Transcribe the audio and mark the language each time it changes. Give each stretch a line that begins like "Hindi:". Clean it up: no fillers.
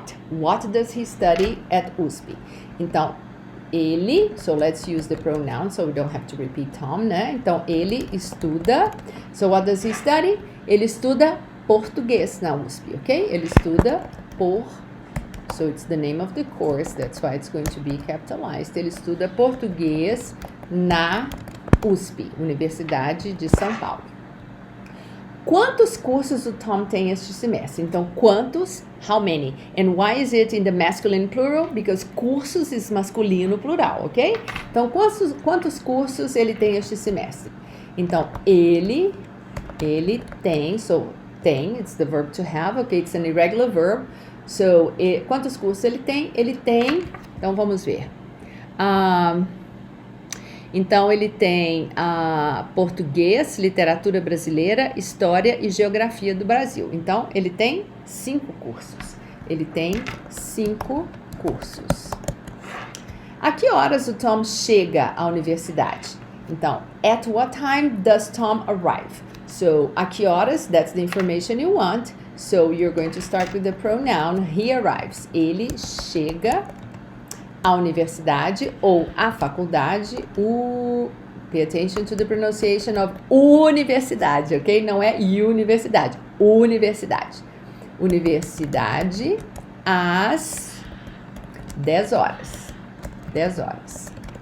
English: What does he study at USP?
Portuguese: Então, ele,
English: so let's use the pronoun so we don't have to repeat Tom, né?
Portuguese: Então, ele estuda,
English: so what does he study?
Portuguese: Ele estuda português na USP, ok? Ele estuda
English: so it's the name of the course, that's why it's going to be capitalized.
Portuguese: Ele estuda português na USP, Universidade de São Paulo. Quantos cursos o Tom tem este semestre? Então, quantos?
English: How many? And why is it in the masculine plural? Because cursos is masculino plural, ok?
Portuguese: Então, quantos cursos ele tem este semestre? Então, ele tem, so tem,
English: it's the verb to have,
Portuguese: ok?
English: It's an irregular verb. So,
Portuguese: quantos cursos ele tem? Ele tem, então vamos ver. Então, ele tem português, literatura brasileira, história e geografia do Brasil. Então, ele tem 5 cursos. Ele tem 5 cursos. A que horas o Tom chega à universidade?
English: Então, at what time does Tom arrive? So,
Portuguese: a que horas,
English: that's the information you want. So, you're going to start with the pronoun he arrives.
Portuguese: Ele chega à universidade ou à faculdade.
English: Pay attention to the pronunciation of universidade, ok?
Portuguese: Não é universidade, universidade. Universidade às 10 horas. 10 horas.